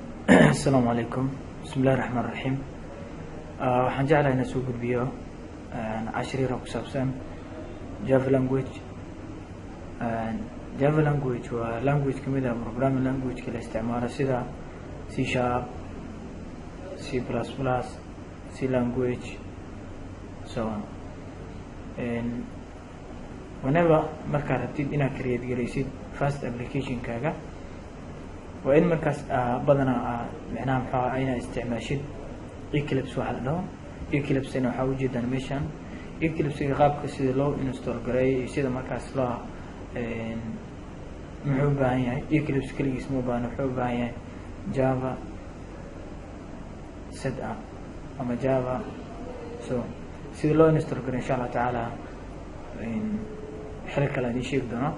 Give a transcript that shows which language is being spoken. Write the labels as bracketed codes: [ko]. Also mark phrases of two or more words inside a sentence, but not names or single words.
[ar] السلام عليكم. بسم الله الرحمن الرحيم. [so] waxaan jeclahay inaan soo gudbiyo cashir yar oo ku saabsan [en] Java language. Java language [so] waa language kamid ah [en] programming language [so] la isticmaalo sida C#, C++, [en] C language, so on. [so] Whenever markaad rabtid inaad create garaysid [en] first application [so] kaaga waa in markaas badanaa macnaha maxaa ayna isticmaashid Eclipse waxa la dhaho. Eclipse ina waxa ujeeda animation. Eclipse qaabka sida loo install gareeyo sida markaas loo muxuu u baahan yahay Eclipse kaligiis ma baahna, wuxuu u baahan yahay Java setup ama Java, so sida loo install gareeyo [ar] إن شاء الله تعالى [so] xil kale aan sheegi doona.